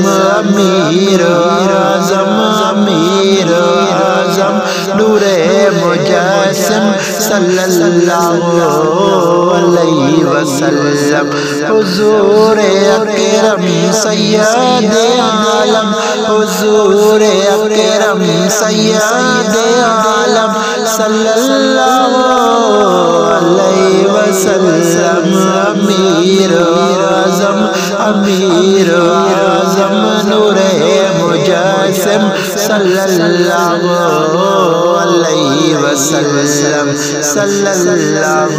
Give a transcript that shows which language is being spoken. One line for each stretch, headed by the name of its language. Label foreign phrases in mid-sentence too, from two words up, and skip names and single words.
Urdu: امیر اعظم امیر اعظم نورِ مجسم
Arabic: صلى الله عليه وسلم.
Urdu: حضور اکرم سید عالم، حضور اکرم سید عالم
Arabic: صلى الله عليه وسلم.
Urdu: امیر اعظم امیر اعظم نورِ مجسم
Arabic: صلى الله عليه وسلم صلى الله عليه وسلم.